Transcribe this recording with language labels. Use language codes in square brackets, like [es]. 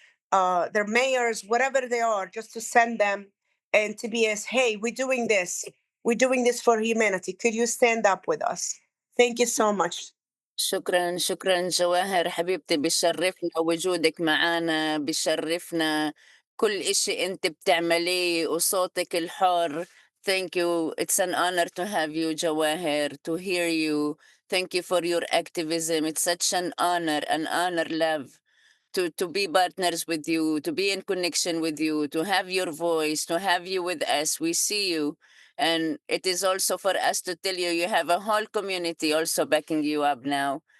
[en] their mayors, whatever they are, just to send them and to be as, hey, we're doing this for humanity. Could you stand up with us? Thank you so much. [ar] شكرا شكرا جواهر حبيبتي، بشرفنا وجودك معنا، بشرفنا كل إشي أنت بتعمليه وصوتك الحر. [en] Thank you. It's an honor to have you, Jawahir, to hear you. Thank you for your activism. It's such an honor, love, to be partners with you, to be in connection with you, to have your voice, to have you with us. We see you. And it is also for us to tell you, you have a whole community also backing you up now.